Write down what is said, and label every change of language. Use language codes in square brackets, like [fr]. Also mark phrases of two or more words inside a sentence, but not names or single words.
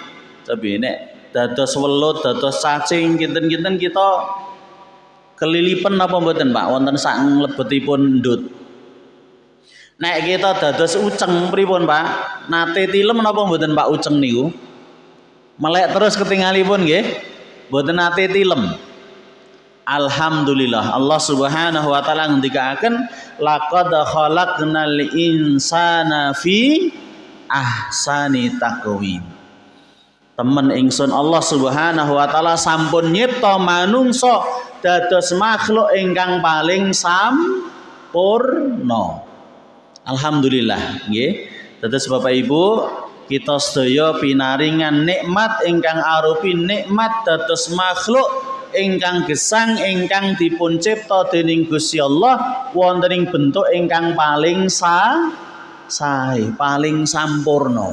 [jv] Tapi nek dados welut, dados cacing kinten-kinten kita kelilipen napa mboten Pak wonten sak mlebetipun ndut. Nek kita dados uceng pripun Pak? Nate tilem napa mboten Pak uceng niku? Melek terus ketingalipun nggih. Mboten nate tilem. [ar] الحمد لله الله سبحانه وتعالى ngendikaken لقد خلقنا الإنسان في أحسن تقويم. [jv] Temen ingsun [ar] الله سبحانه وتعالى [jv] sampun nyipta manungsa dados makhluk ingkang paling sampurna. Alhamdulillah nggih. Dados Bapak Ibu kita sedaya pinaringan nikmat ingkang arupi nikmat dados makhluk ingkang gesang ingkang dipun cipta dening Gusti Allah wonten ing bentuk ingkang paling sae, paling sampurna.